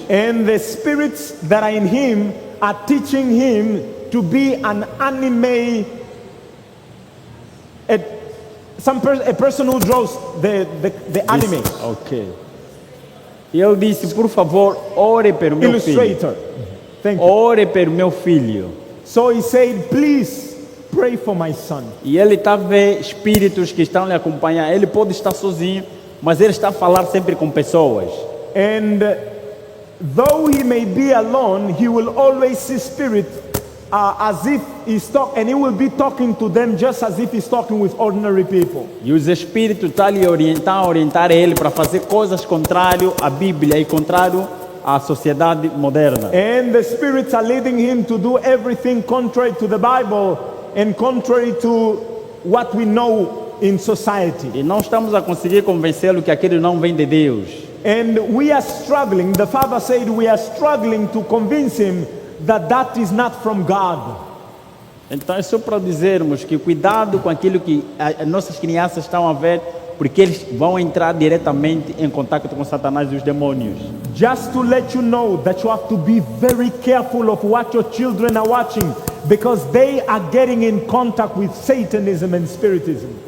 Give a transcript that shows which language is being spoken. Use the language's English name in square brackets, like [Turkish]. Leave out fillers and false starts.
[English] And the spirits that are in him are teaching him to be an anime, a person who draws the anime. Ok. [Portuguese] E ele disse, por favor, ore pelo meu filho. [English] Illustrator. Thank you. [Portuguese] Ore pelo meu filho. [English] So he said, please pray for my son. [Portuguese] E ele está vendo espíritos que estão lhe acompanhando. Ele pode estar sozinho, mas ele está a falar sempre com pessoas. [English] And though he may be alone, he will always see spirit as if he's talking, and he will be talking to them just as if he's talking with ordinary people. [Portuguese] E os espíritos estão lhe orientar ele para fazer coisas contrário à Bíblia e contrário à sociedade moderna. [English] And the spirits are leading him to do everything contrary to the Bible and contrary to what we know in society. [Portuguese] E não estamos a conseguir convencê-lo que aquilo não vem de Deus. [English] And we are struggling, the father said, we are struggling to convince him that that is not from God. [Portuguese] Então é só para dizermos que cuidado com aquilo que as nossas crianças estão a ver, porque eles vão entrar diretamente em contato com Satanás e os demônios. [English] Just to let you know that you have to be very careful of what your children are watching, because they are getting in contact with Satanism and Spiritism.